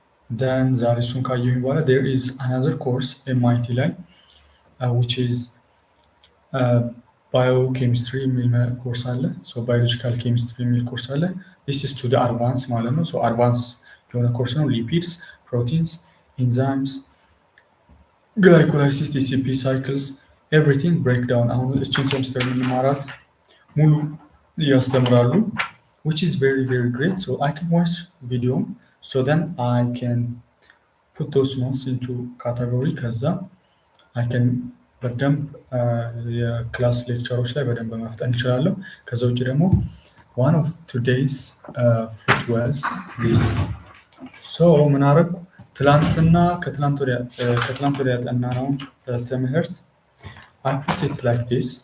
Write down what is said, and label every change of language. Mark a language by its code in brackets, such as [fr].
[en] Then [am] ዛሬ እሱን ካየሁኝ በኋላ [en] there is another course MIT ላይ which is biochemistry [am] የሚል ኮርስ አለ. So biological chemistry የሚል ኮርስ አለ. [en] This is to the advanced [am] ማለት ነው. [en] So advanced [am] የሆነ ኮርስ ነው. [en] lipids, proteins, enzymes, glycolysis, TCP cycles, everything breakdown. [am] አሁን እቺን ሴምስተር የምንማራት ሙሉ ያስተምራሉ, [en] which is very great. So I can watch video, so then I can put those notes into category. [am] ከዛ [en] I can [am] በደንብ የክላስ ሌክቸሮች ላይ በደንብ መፍጠን እችላለሁ. [en] ከዛ ውጭ ደግሞ one of today's fruit was this. [am] So ምን አደረኩ ትላንትና ከትላንት ወዲያ ያጠናነውን ትምህርት [en] I put it like this.